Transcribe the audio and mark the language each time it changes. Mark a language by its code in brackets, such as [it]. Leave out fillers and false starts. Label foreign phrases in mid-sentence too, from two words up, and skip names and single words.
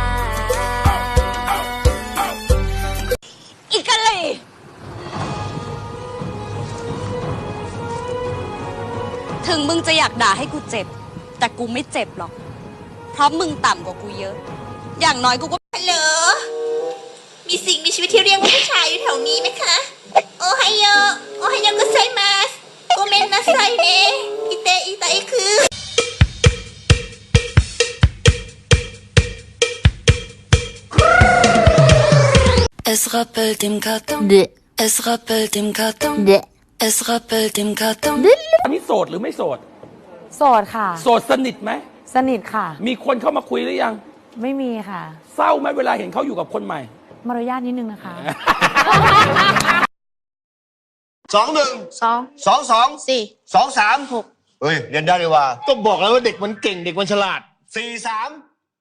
[th] อีกะเลยถึงมึงจะอยากด่าให้กูเจ็บแต่กูไม่เจ็บหรอกเพราะมึงต่ำกว่ากูเยอะอย่างน้อยกูก็ ฮัลโหลมีสิ่งมีชีวิตที่เรียกว่าผู้ชายอยู่แถวนี้ไหมคะ [ja] おはよう おはよう ございます ごめんなさい ねえ いたい [th] คือ [de] Es rappelt im Karton. Es rappelt im Karton. Es rappelt im Karton. [th] อันนี้โสดหรือไม่โสด โสดค่ะ โสดสนิทไหม สนิทค่ะ มีคนเข้ามาคุยหรือยัง ไม่มีค่ะ เศร้าไหมเวลาเห็นเขาอยู่กับคนใหม่ มารยาทนิดนึงนะคะ 21 2 2 4 2 3 6เฮ้ยเรียนได้เลยว่าก็บอกแล้วว่าเด็กมันเก่งเด็กมันฉลาด4 3